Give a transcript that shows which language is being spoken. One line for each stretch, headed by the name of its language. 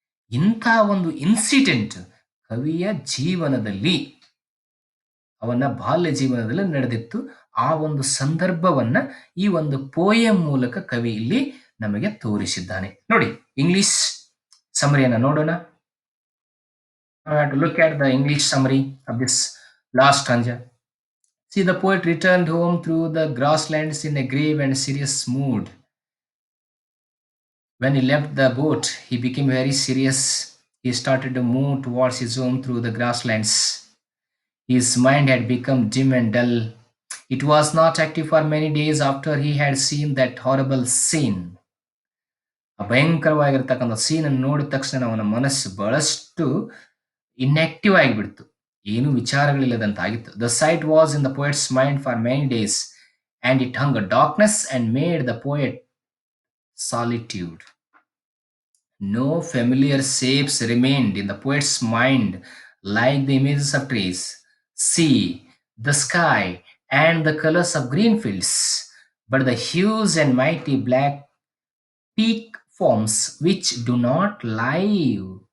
Kannada: ಇಂಥ ಒಂದು ಇನ್ಸಿಡೆಂಟ್ ಕವಿಯ ಜೀವನದಲ್ಲಿ, ಅವನ ಬಾಲ್ಯ ಜೀವನದಲ್ಲಿ ನಡೆದಿತ್ತು. ಆ ಒಂದು ಸಂದರ್ಭವನ್ನ ಈ ಒಂದು ಪೋಯಂ ಮೂಲಕ ಕವಿ ಇಲ್ಲಿ ನಮಗೆ ತೋರಿಸಿದ್ದಾನೆ. ನೋಡಿ, ಇಂಗ್ಲಿಷ್ ಸಮರಿಯನ್ನ ನೋಡೋಣ.
English: I have to look at the English summary of this last stanza. See, the poet returned home through the grasslands in a grave and serious mood. When he left the boat, he became very serious. He started to move towards his home through the grasslands. His mind had become dim and dull. It was not active for many days after he had seen that horrible scene.
Kannada: ಆ ಭಯಂಕರವಾಗಿರ್ತಕ್ಕಂಥ scene ಅನ್ನು ನೋಡಿದ ತಕ್ಷಣ ಅವನ ಮನಸ್ಸು ಬಹಳಷ್ಟು inactive ಆಗಿಬಿಡ್ತು, ಏನು ವಿಚಾರಗಳಿಲ್ಲದಂತಾಗಿತ್ತು.
English: The sight was in the poet's mind for many days and it hung a darkness and made the poet solitude. No familiar shapes remained in the poet's mind like the images of trees, sea, the sky, and the colors of green fields, but the huge and mighty black peak forms which do not live